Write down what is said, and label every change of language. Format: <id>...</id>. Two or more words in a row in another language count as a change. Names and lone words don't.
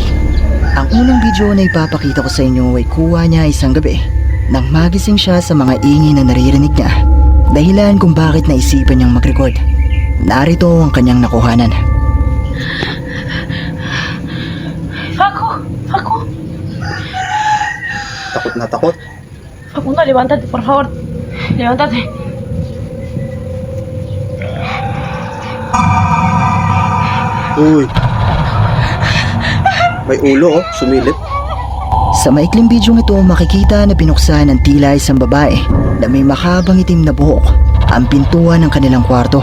<tl>Ang unang video na ipapakita ko sa inyo ay kuha niya isang gabi nang magising siya sa mga ingay na naririnig niya. Dahilan kung bakit naisipan niyang mag-record. Narito ang kanyang nakuhanan. Facu. Takot na takot.</tl> <es>Facundo, levántate, por favor. Levántate.</es> <tl>Uy. May ulo, oh. Sumilip. Sa maikling bidyong ito makikita na binuksan ng tila isang babae na may mahabang itim na buhok ang pintuan ng kanilang kwarto.</tl>